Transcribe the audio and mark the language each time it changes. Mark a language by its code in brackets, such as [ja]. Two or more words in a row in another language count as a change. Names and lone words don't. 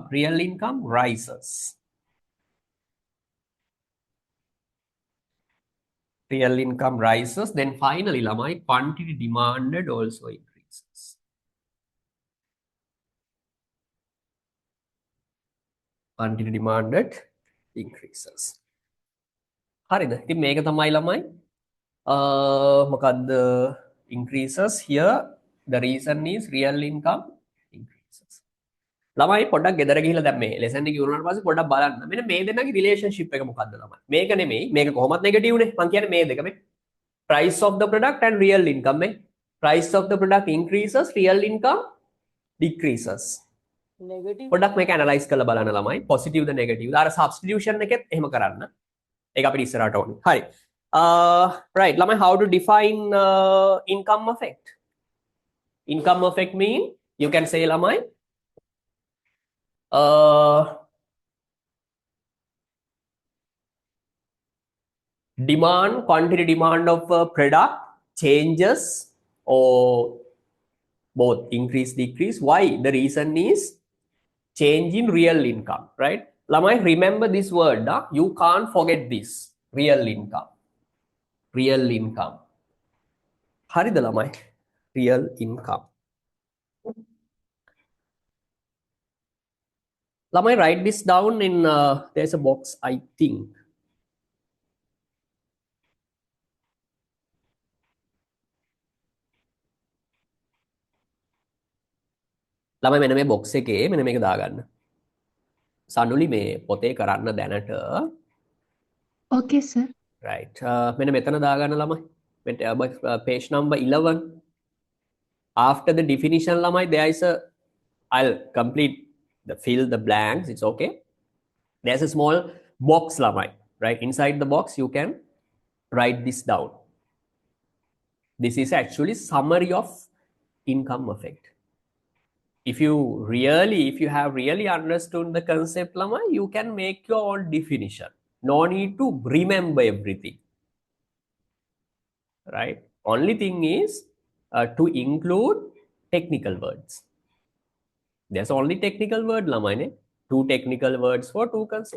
[en] Real income rises. Real income rises. Then finally, lamai, quantity demanded also increases. Quantity demanded increases. [si] හරිද? ඉතින් මේක තමයි ළමයි මොකද්ද [en] increases here the reason is real income increases. [si] ළමයි පොඩ්ඩක් ගෙදර ගිහිල්ලා දැන් මේ lesson එක ඉවරනාට පස්සේ පොඩ්ඩක් බලන්න. මෙන්න මේ දෙන්නගේ relationship එක මොකද්ද ළමයි? මේක නෙමෙයි. මේක කොහොමත් negative නේ. මම කියන්නේ මේ දෙක මේ. [en] Price of the product and real income මේ. Price of the product increases, real income decreases. negative [si] පොඩ්ඩක් මේක analyze කරලා බලන්න ළමයි. positive ද negative ද? අර substitution එකෙත් එහෙම කරන්න. ඒක අපිට ඉස්සරහට ඕනේ. හරි. Right, ළමයි, [en] how to define income effect? Income effect mean you can say ළමයි demand, quantity demand of a product changes or both increase, decrease. Why? The reason is change in real income, right? ළමයි, remember this word. You can't forget this. Real income. Real income. [si] හරිද ළමයි? [en] Real income. ළමයි, write this down in there's a box, I think. [si] ළමයි, මෙන්න මේ box එකේ මෙන්න මේක දාගන්න. සනුලි මේ පොතේ කරන්න දැනට. [en] Okay, sir. [si] Right. මෙන්න මෙතන දාගන්න ළමයි. [en] Page number 11. After the definition ළමයි, there is a, I'll complete the fill the blanks, it's okay. There's a small box ළමයි, right? Inside the box you can write this down. This is actually summary of income effect. If you have really understood the concept ළමයි, you can make your own definition. No need to remember everything, right? Only thing is to include technical words. There's only technical word [si] ළමයි නේ. [en] 2 technical words for 2 concepts.